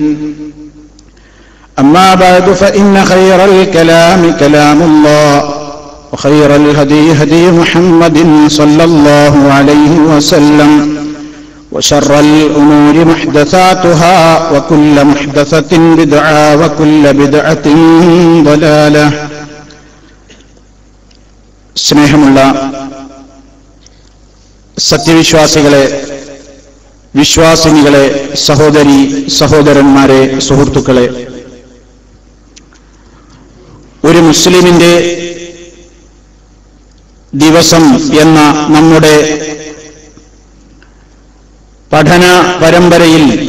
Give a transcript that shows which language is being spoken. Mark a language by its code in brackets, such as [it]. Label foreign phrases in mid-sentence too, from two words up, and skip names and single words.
[ar] أما بعد فإن خير الكلام كلام الله وخير الهدي هدي محمد صلى الله عليه وسلم وشر الأمور محدثاتها وكل محدثة بدعة وكل بدعة ضلالة. [ml] സ്നേഹമുള്ള സത്യവിശ്വാസികളെ, വിശ്വാസിനികളെ, സഹോദരി സഹോദരന്മാരെ, സുഹൃത്തുക്കളെ, ഒരു മുസ്ലിമിന്റെ ദിവസം എന്ന നമ്മുടെ പഠന പരമ്പരയിൽ